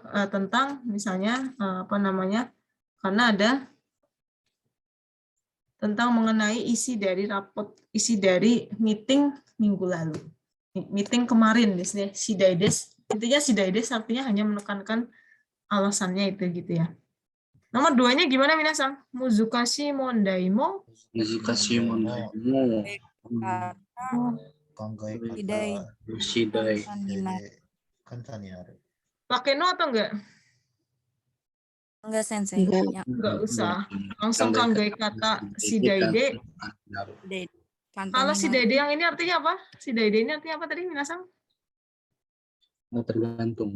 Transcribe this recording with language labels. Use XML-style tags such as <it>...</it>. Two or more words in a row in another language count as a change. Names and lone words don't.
<id>Tentang misalnya karena ada tentang mengenai isi dari rapot, isi dari meeting minggu lalu. Meeting kemarin, shidaides. Intinya shidaides artinya hanya menekankan alasannya itu gitu ya. Nomor 2-nya gimana, Minasang?</id> <ja>難しい問題も. 難しい問題も.</ja> <id>Shidai. Pakai no atau enggak? Enggak, Sensei. Enggak usah. Langsung kanggai kata shidaide. Kalau shidaide yang ini artinya apa? Shidaide ini artinya apa tadi, Minasang? Tergantung.</id>